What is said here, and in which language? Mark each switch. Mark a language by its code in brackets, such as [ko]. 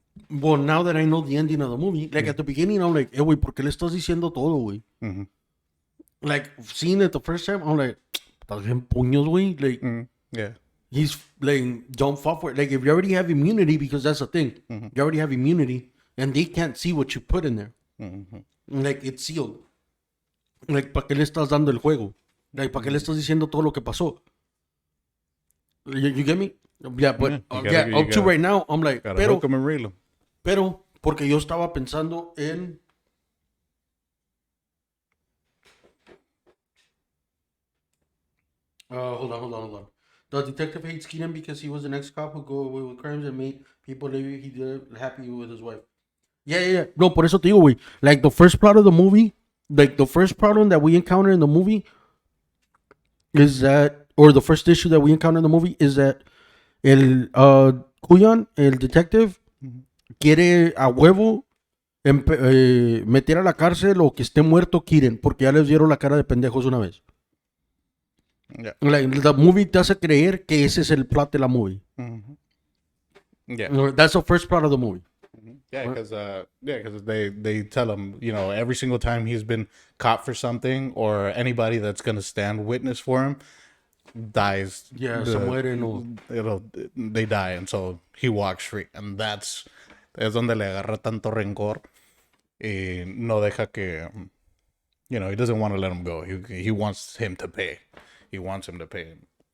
[en] Well, now that I know the ending of the movie, like at the beginning, I'm like, güey, ¿por qué le estás diciendo todo, güey? Like, seeing it the first time, I'm like, estás bien puños, güey. Like, Yeah. he's like, don't fall for it. Like, if you already have immunity, because that's the thing, you already have immunity, and they can't see what you put in there. Like, it's sealed. [es] Like, ¿para qué le estás dando el juego? Like, ¿para qué le estás diciendo todo lo que pasó? [en] You get me? Yeah, but up to right now, I'm like, Gotta hook 'em and reel 'em. [es] pero, porque yo estaba pensando en... [en] Hold on. The detective hates Keenan because he was an ex-cop who go away with crimes and made people live he did happy with his wife. Yeah. No, por eso te digo, güey. Like, the first plot of the movie, like, the first problem that we encounter in the movie is that, or the first issue that we encounter in the movie is that el Kuyan, el detective, quiere a huevo meter a la cárcel o que esté muerto Kiren, porque ya les dieron la cara de pendejos una vez. Yeah. [es] Like, the movie te hace creer que ese es el plot de la movie. [en] Yeah. That's the first plot of the movie. Yeah, because they tell him, you know, every single time he's been caught for something, or anybody that's gonna stand witness for him dies. [es] Yeah, se mueren o... [en] They die, and so he walks free, and es donde le agarra tanto rencor y no deja que, you know, he doesn't want to let him go. He wants him to pay. he wants him to pay him.